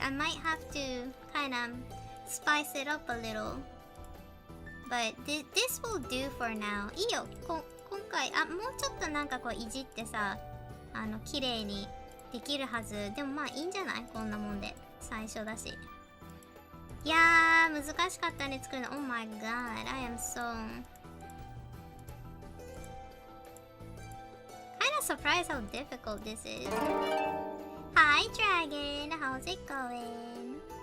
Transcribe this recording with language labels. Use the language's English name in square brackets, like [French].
[English] I might have to kind of spice it up a little. But this will do for now. [Japanese] いいよ。今回、もうちょっとなんかこういじってさ、綺麗にできるはず。でもまあいいんじゃない？こんなもんで。最初だし。いやー、難しかったね、作るの。 [English] Oh my god, I am so... kind of surprised how difficult this is. Hi, Dragon. How's it going?